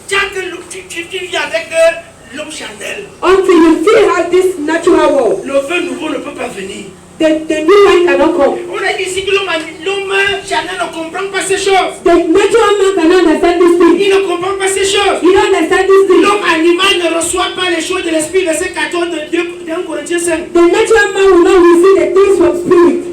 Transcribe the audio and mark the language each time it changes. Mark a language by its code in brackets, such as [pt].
[fr] Tant que tu vis avec l'homme charnel, [en] Until you still have this natural world, [fr] le feu nouveau ne peut pas venir. [en] the new one cannot come. [fr] On a dit ici que l'homme charnel ne comprend pas ces choses. [en] The natural man cannot understand this thing. [fr] Il ne comprend pas ces choses. [en] You don't understand this thing. [fr] L'homme animal ne reçoit pas les choses de l'esprit, verset 14 de 1 Corinthiens 5. [en] The natural man will not receive the things from spirit.